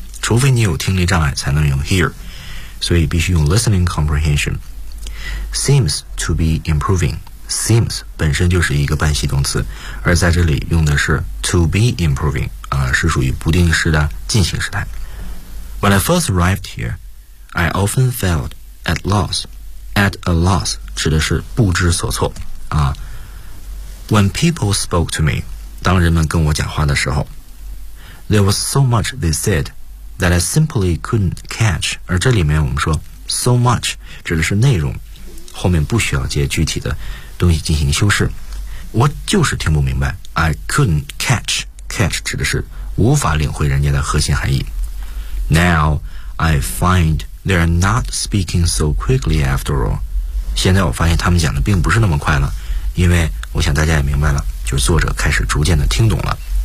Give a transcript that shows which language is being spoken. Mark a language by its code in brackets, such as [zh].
[zh] 除非你有听力障碍才能用 hear, 所以必须用 listening comprehension. [en] Seems to be improving. [zh] Seems 本身就是一个半系动词，而在这里用的是 [en] to be improving. [zh] 是属于不定式的进行时态。 [en] When I first arrived here, I often felt at loss. [zh] At a loss 指的是不知所措啊。 [en] When people spoke to me, [zh] 当人们跟我讲话的时候 [en] ，there was so much they said that I simply couldn't catch. [zh] 而这里面我们说 so much 指的是内容，后面不需要接具体的东西进行修饰。我就是听不明白 ， [en] I couldn't catch. [zh] Catch 指的是无法领会人家的核心含义。 [en] Now I find they're not speaking so quickly after all. [zh] 现在我发现他们讲的并不是那么快了，因为我想大家也明白了，就是作者开始逐渐的听懂了。